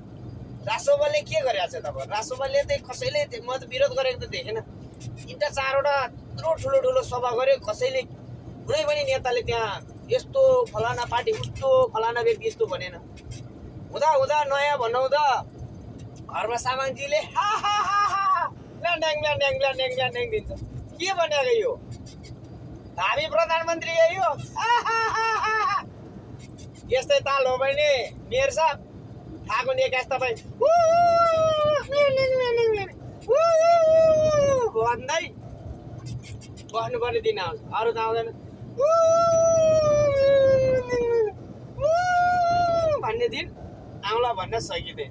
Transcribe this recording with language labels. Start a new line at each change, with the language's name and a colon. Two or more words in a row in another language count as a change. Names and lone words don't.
Nepali: रासोपाले के गरेको छ तपाईँ? रासोपाले चाहिँ कसैले म त विरोध गरेको त देखेन। 3-4वटा यत्रो ठुलो ठुलो सभा गऱ्यो, कसैले कुनै पनि नेताले त्यहाँ यस्तो फलाना पार्टी उस्तो फलाना व्यक्ति यस्तो भनेन। हुँदा हुँदा नयाँ भन्नुहुँदा घरमा सामाङजीले हा हा हा हा ल्यान्ड्याङ ल्यान्ड्याङ ल्यान्ड्याङ ल्यान्ड्याङ दिन्छ। के भनेको यो? भावी प्रधानमन्त्री यो यस्तै ताल हो भने मेयर साहब फागुन 21 तपाईँ भन्दै बस्नुपर्ने दिन आउँछ, अरू त आउँदैन भन्ने दिन आउँला भन्न सकिँदैन।